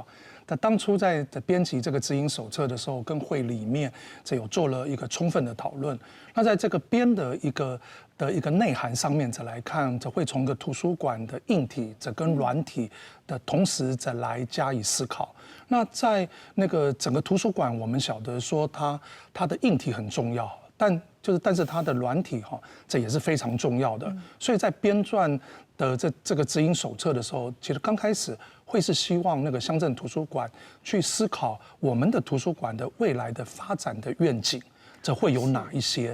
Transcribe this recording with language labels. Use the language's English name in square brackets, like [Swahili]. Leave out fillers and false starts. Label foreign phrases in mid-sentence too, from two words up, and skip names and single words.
[Chinese] 那當初在編輯這個指引手冊的時候，跟會裡面有做了一個充分的討論。那在這個編的一個內涵上面來看，會從個圖書館的硬體跟軟體的同時來加以思考。那在那個整個圖書館，我們曉得說它的硬體很重要，但但是它的软体哈，这也是非常重要的。所以在编撰的这个指引手册的时候，其实刚开始会是希望那个乡镇图书馆去思考我们的图书馆的未来的发展的愿景，这会有哪一些？